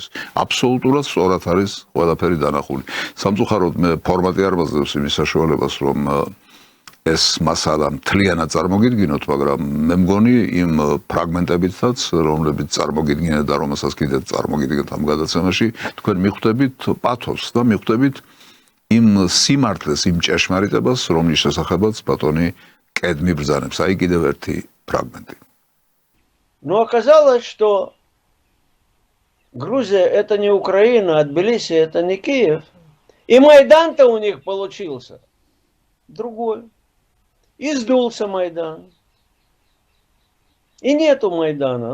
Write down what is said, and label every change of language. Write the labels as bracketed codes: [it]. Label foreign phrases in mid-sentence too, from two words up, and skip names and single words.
[ka] აბსოლუტურად სწორად არის ყველაფერი დანახული. სამწუხაროდ მე ფორმატი არ მაძლევს იმის საშუალებას, რომ ეს მასალა მთლიანად წარმოგიდგინოთ, მაგრამ მე მგონი იმ ფრაგმენტებითაც, რომლებიც წარმოგიდგინეთ და რომელსაც კიდევ წარმოგიდგენთ ამ გადაცემაში, თქვენ მიხვდებით პათოსს და მიხვდებით იმ სიმართლეს, იმ ჭეშმარიტებას, რომლის შესახებაც ბატონი კედმი ბრძანებს. აი კიდევ ერთი фрагменты. [ru] Но оказалось, что Грузия это не Украина, а Тбилиси это не Киев. И Майдан-то у них получился другой. И сдулся Майдан. И нету Майдана.